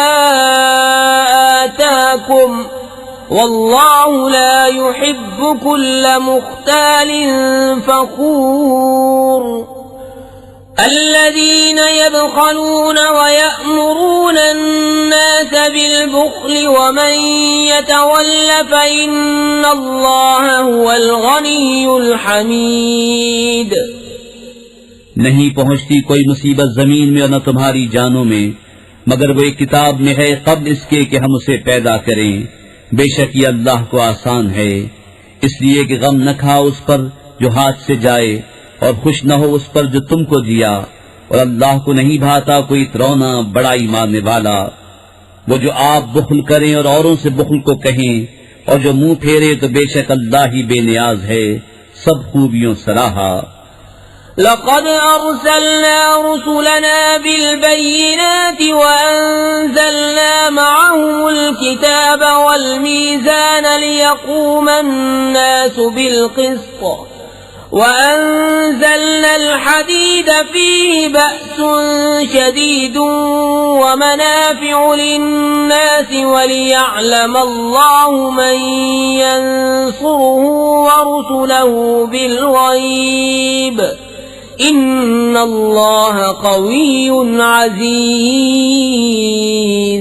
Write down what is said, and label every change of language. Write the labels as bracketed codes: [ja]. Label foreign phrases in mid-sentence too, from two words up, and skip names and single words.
[ar] آتاكم والله لا يحب كل مختال فخور الذين يبخلون ويأمرون الناس بالبخل ومن يتول فإن الله هو الغني الحميد। [ur] نہیں پہنچتی کوئی مصیبت زمین میں اور نہ تمہاری جانوں میں مگر وہ ایک کتاب میں ہے قبل اس کے کہ ہم اسے پیدا کریں. بےشک یہ اللہ کو آسان ہے، اس لیے کہ غم نہ کھاؤ اس پر جو ہاتھ سے جائے اور خوش نہ ہو اس پر جو تم کو دیا، اور اللہ کو نہیں بھاتا کوئی اترونا بڑائی مارنے والا. وہ جو آپ بخل کریں اور اوروں سے بخل کو کہیں اور جو منہ پھیرے تو بےشک اللہ ہی بےنیاز ہے، سب خوبیوں سراہا. [ar] لقد أرسلنا رسلنا بالبينات وأنزلنا معهم الكتاب والميزان ليقوم الناس بالقسط وأنزلنا الحديد فيه بأس شديد ومنافع للناس وليعلم الله من ينصره ورسله بالغيب إن الله قوي عزيز.